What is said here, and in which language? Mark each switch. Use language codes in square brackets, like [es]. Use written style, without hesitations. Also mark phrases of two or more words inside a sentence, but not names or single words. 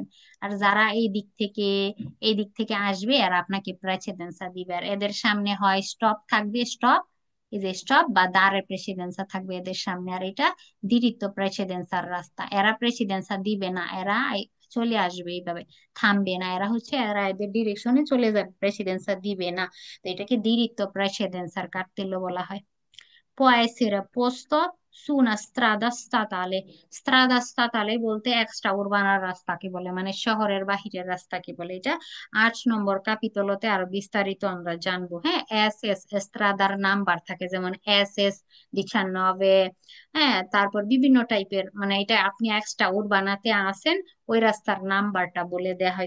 [bn] আর যারা এই দিক থেকে আসবে আর আপনাকে প্রেসিডেন্সা দিবে, আর এদের সামনে হয় স্টপ থাকবে, স্টপ, এই যে স্টপ বা দাঁড়ের প্রেসিডেন্সা থাকবে এদের সামনে। আর এটা দ্বিত্ব প্রেসিডেন্সার রাস্তা, এরা প্রেসিডেন্সা দিবে না, এরা চলে আসবে এইভাবে, থামবে না, এরা হচ্ছে এরা এদের ডিরেকশনে চলে যাবে, প্রেসিডেন্সা দিবে না। তো এটাকে [it] diritto precedenza cartello [bn] বলা হয়। [it] Può essere posto su una strada statale। strada statale [bn] বলতে এক্সট্রা উরবানার রাস্তাকে বলে, মানে শহরের বাহিরের রাস্তাকে বলে। এটা 8 নম্বর কাপিতলতে আরো বিস্তারিত আমরা জানবো। হ্যাঁ, এস এস স্ট্রাদার নাম্বার থাকে, যেমন SS 19। হ্যাঁ, তারপর বিভিন্ন টাইপের, মানে এটা আপনি এক্সট্রা উরবানাতে আসেন, ওই রাস্তার নাম্বারটা বলে দেয়া হয়।